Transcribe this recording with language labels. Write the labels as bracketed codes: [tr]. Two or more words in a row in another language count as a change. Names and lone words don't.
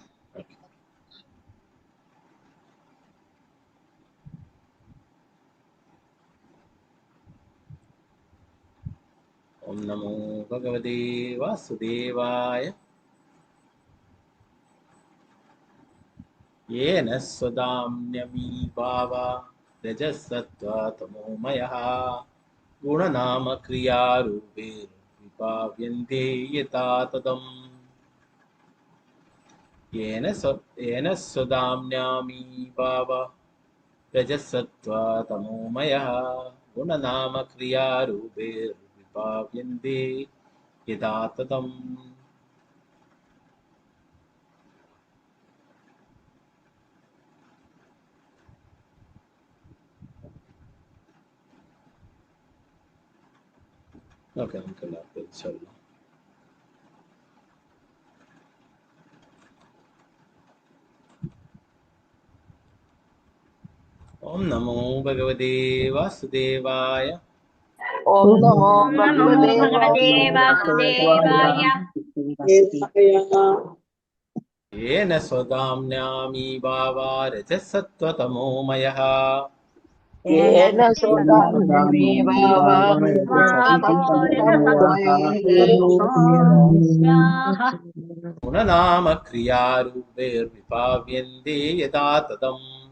[sa] ഓം നമോ ഭഗവതേ വാസുദേവായ. യേന സ്വദാമ്യമീഭാവ രജസത്വാ തമോമയഃ ഗുണനാമക്രിയാരൂപേർവിഭാവ്യന്തേ യഥാ തദം. येन स्वदाम्यामीभाव रजसत्वा तमोमयः गुणनामक्रियारूपैर्विभाव्यन्ते यथा तदम्. [ml] ഓക്കെ, നമുക്ക് എല്ലാവർക്കും ചൊല്ലാം. [sa] ഓം നമോ ഭഗവതേ വാസുദേവായ. ഓം നമോ ഭഗവതേ വാസുദേവായ. येन स्वदाम्यामीभाव रजसत्वतमोमयः येन स्वदाम्यामीभाव गुणनामक्रियारूपैर्विभाव्यन्ते यथा तदम्.